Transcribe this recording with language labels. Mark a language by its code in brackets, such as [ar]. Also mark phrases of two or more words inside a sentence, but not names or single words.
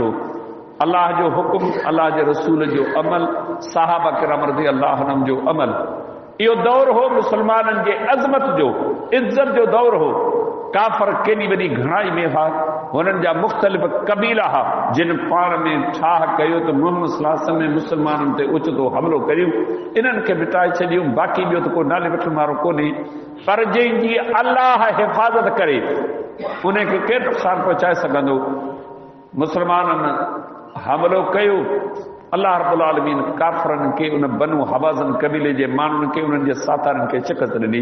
[sd] अल्लाह जो हुकुम, अल्लाह जे रसूल जो अमल, सहाबा किराम [ar] رضي الله عنهم [sd] जो अमल, इहो दौर हो मुसलमाननि जे अज़मत जो, इज़्ज़त जो दौर हो। काफ़र केॾी वॾी घणाई में हुआ, हुननि जा मुख़्तलिफ़ कबीला हुआ जिन पाण में ठाह कयो त मुहम्मद [ar] صلى الله عليه وسلم [sd] मुसलमाननि ते उचितो हमिलो करियूं, इन्हनि खे मिटाए छॾियूं। बाक़ी ॿियो त को नाले वठण वारो कोन्हे। पर जंहिंजी अल्लाह हिफ़ाज़त करे उन खे केरु नुक़सान पहुचाए सघंदो। मुसलमाननि हमिलो कयो, [ar] الله رب العالمين [sd] काफ़रनि खे, उन बनु हवाज़न कबीले जे माण्हुनि खे, उन्हनि जे साथारनि खे शिकस्त ॾिनी।